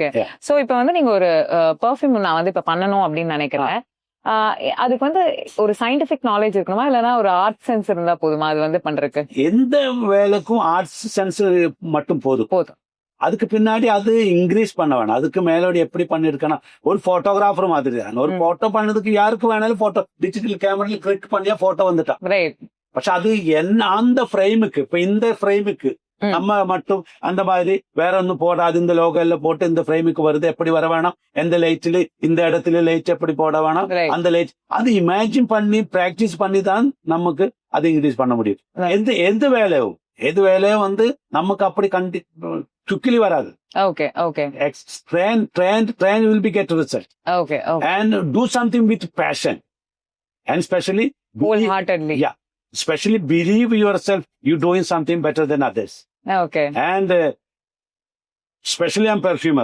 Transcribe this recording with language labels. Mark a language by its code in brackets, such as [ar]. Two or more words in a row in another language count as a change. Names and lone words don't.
[ta] சோ இப்ப வந்து நீங்க ஒரு பெர்ஃபியூம் நான் வந்து இப்ப பண்ணணும் அப்படின்னு நினைக்கிறேன், அதுக்கு வந்து ஒரு [en] scientific knowledge [ta] இருக்கணுமா இல்லனா ஒரு [en] art sense [ta] இருந்தா போதுமா அது வந்து பண்றதுக்கு? எந்த வேலைக்கும் [en] arts sense [ta] மட்டும் போதும். அதுக்கு பின்னாடி அது இன்க்ரீஸ் பண்ண வேணாம். அதுக்கு மேலோட எப்படி பண்ணிருக்கணும், ஒரு போட்டோகிராஃபர் மாதிரி தான். ஒரு போட்டோ பண்ணதுக்கு யாருக்கு வேணாலும் [en] photo digital cameraல [ta] கிளிக் பண்ணியா போட்டோ வந்துட்டான். [ml] പക്ഷെ അത് [ta] அந்த ஃப்ரேமுக்கு, இப்ப இந்த ஃப்ரேமுக்கு நம்ம மட்டும் அந்த மாதிரி வேற ஒன்னும் போடாது. இந்த லோகோ எல்லாம் போட்டு இந்த ஃப்ரேமுக்கு வருது, எப்படி வர வேணும், எந்த லைட்ல இந்த இடத்துல லைட் எப்படி போட வேணும், அந்த லைட் அது இமேஜின் பண்ணி பிராக்டிஸ் பண்ணி தான் நமக்கு அது இன்க்ரீஸ் பண்ண முடியும். எந்த வேலையும் வந்து நமக்கு அப்படி சுக்கிலி வராது. [en] Train will be get result. And do something with passion and especially wholeheartedly. Especially believe yourself you're doing something better than others. And especially I'm perfumer.